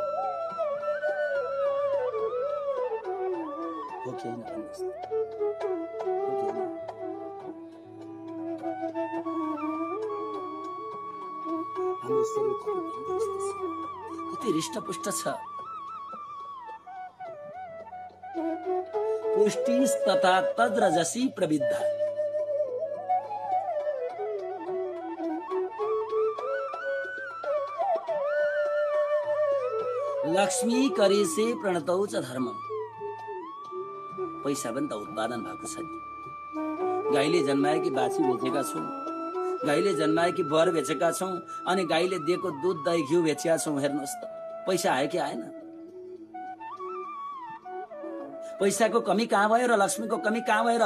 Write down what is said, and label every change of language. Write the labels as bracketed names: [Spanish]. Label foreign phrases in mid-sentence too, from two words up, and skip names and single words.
[Nepali] हो कि होइन? हाम्रो शरीर कति हृष्टपुष्ट छ। [Sanskrit] पुष्टिस तथा तद्रजसी प्रविद्धा, लक्ष्मी करेसे प्रणतौ च धर्मम। [Nepali] पैसा पनि त उत्पादन भएको छ। गाईले जन्माएकी बाछी बेचेका छौँ, गाईले जन्माएकी बर बेचेका छौँ, अनि गाईले दिएको दुध दही घिउ बेचेका छौँ। हेर्नुहोस् त पैसा आयो कि आएन? पैसाको कमी कहाँ भयो र लक्ष्मीको कमी कहाँ भयो र?